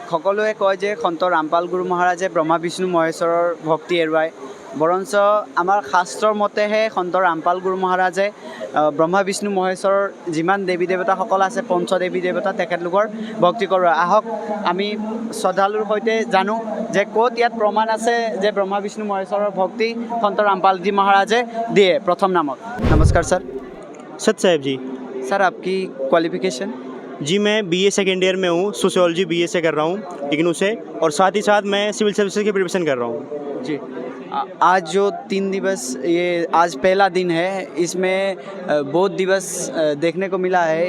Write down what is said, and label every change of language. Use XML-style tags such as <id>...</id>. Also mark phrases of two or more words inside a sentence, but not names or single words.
<as>সকলোৱে কয় যে সন্ত ৰামপাল গুৰু মহাৰাজে ব্ৰহ্মা বিষ্ণু মহেশ্বৰৰ ভক্তি এৰুৱায়, বৰঞ্চ আমাৰ শাস্ত্ৰৰ মতেহে সন্ত ৰামপাল গুৰু মহাৰাজে ব্ৰহ্মা বিষ্ণু মহেশ্বৰৰ যিমান দেৱী দেৱতাসকল আছে পঞ্চ দেৱী দেৱতা তেখেতলোকৰ ভক্তি কৰোৱা। আহক আমি শ্ৰদ্ধালুৰ সৈতে জানো যে ক'ত ইয়াত প্ৰমাণ আছে যে ব্ৰহ্মা বিষ্ণু মহেশ্বৰৰ ভক্তি সন্ত ৰামপালজী মহাৰাজে দিয়ে প্ৰথম নামত। নমস্কাৰ স্যার।</as> <hi>सत साहेब जी। सर आपकी क्वालिफिकेशन? जी मैं</hi> <en>BA second year</en> <hi>में हूँ, सोशियोलॉजी बीए से कर रहा हूँ इग्नू से, और साथ ही साथ मैं</hi> <en>civil services</en> <hi>की प्रिपरेशन कर रहा हूँ। जी आज जो 3 दिवस ये आज पहला दिन है, इसमें बौद्ध दिवस देखने को मिला है।</hi>